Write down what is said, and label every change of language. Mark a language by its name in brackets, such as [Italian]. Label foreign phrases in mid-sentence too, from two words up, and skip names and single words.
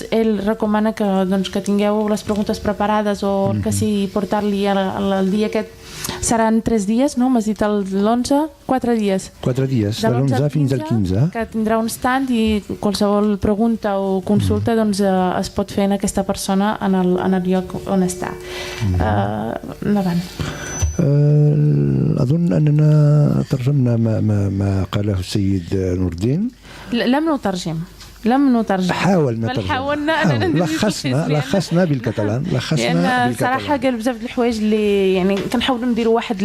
[Catalan] Ell recomana que tingueu les preguntes preparades o que sí, portar-li al dia aquest. Seran 3 dies, no? M'has dit l'11? 4 dies. 4 dies, de l'11 fins al 15. Que tindrà un stand i qualsevol pregunta o consulta doncs, es pot fer en aquesta persona en el lloc on està. Endavant. [Arabic] أظن أننا ترجمنا ما قاله السيد نور الدين. لم نترجم. حاولنا لخصنا بالكتالان. لأن صراحة قال بزاف د الحوايج اللي يعني كنحاولوا نديروا واحد